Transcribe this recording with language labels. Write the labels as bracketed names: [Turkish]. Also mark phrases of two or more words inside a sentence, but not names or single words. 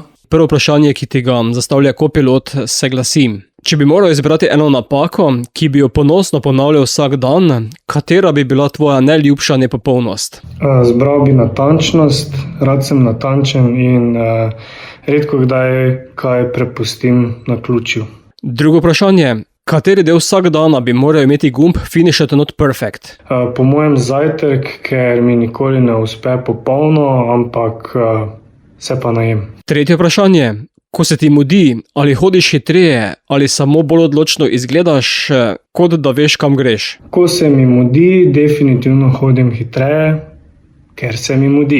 [Slovenian] Prvo vprašanje, ki ti ga zastavlja kopilot, se glasi: če bi moral izbrati eno napako, ki bi jo ponosno ponavljal vsak dan, katera bi bila tvoja najljubša nepopolnost? Zbral bi natančnost, rad sem natančen in redko kdaj kaj prepustim naključju. Drugo vprašanje: kateri del vsak dana bi moral imeti gumb [English] Finish it not perfect? [Slovenian] Po mojem zajtrk, ker mi nikoli ne uspe popolno, ampak se pa najem. Tretje vprašanje: ko se ti mudi, ali hodiš hitreje, ali samo bolj odločno izgledaš, kot da veš, kam greš? Ko se mi mudi, definitivno hodim hitreje, ker se mi mudi.